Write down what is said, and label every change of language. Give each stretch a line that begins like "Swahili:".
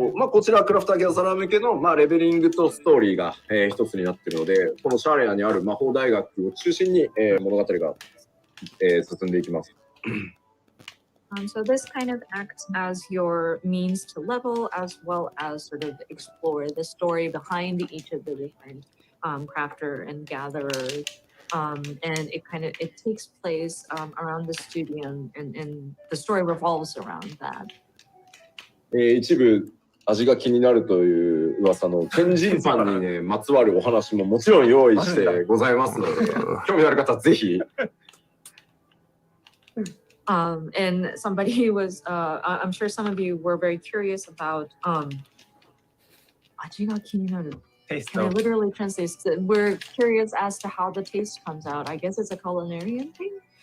Japanese: こちらクラフターギャザラー向けの、レベリングとストーリーが、一つになっているので、このシャーレアにある魔法大学を中心に、物語が、進んでいきます。
English: So this kind of acts as your means to level, as well as sort of explore the story behind each of the different crafter and gatherers. And it takes place around the studio, and the story revolves around that.
Japanese: 一部味が気になるという噂の天神パンにねまつわるお話ももちろん用意してございますので、興味ある方はぜひ。
English: And somebody was, I'm sure some of you were very curious about
Japanese: 味が気になる.
English: Can I literally translate? We're curious as to how the taste comes out. I guess it's a culinarian thing.